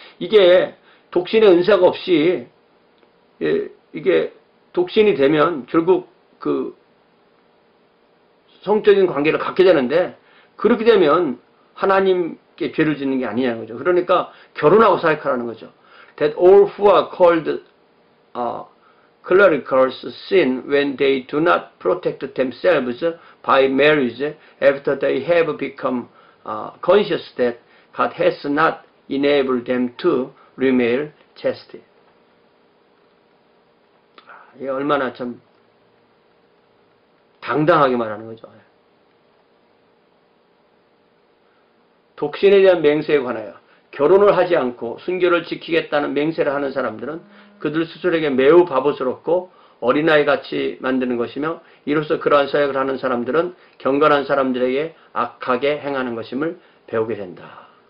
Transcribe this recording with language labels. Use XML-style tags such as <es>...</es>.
<ko>이게 독신의 은사가 없이 이게 독신이 되면 결국 그 성적인 관계를 갖게 되는데, 그렇게 되면 하나님께 죄를 짓는 게 아니냐는 거죠. 그러니까 결혼하고 사역하라는 거죠.</ko> <en>That all who are called clericals sin when they do not protect themselves by marriage after they have become conscious that God has not enabled them to remain chaste.</en> <ko>이게 얼마나 참 당당하게 말하는 거죠. 독신에 대한 맹세에 관하여 결혼을 하지 않고 순결을 지키겠다는 맹세를 하는 사람들은 그들 스스로에게 매우 바보스럽고 어린아이같이 만드는 것이며, 이로써 그러한 사역을 하는 사람들은 경건한 사람들에게 악하게 행하는 것임을 배우게 된다.</ko>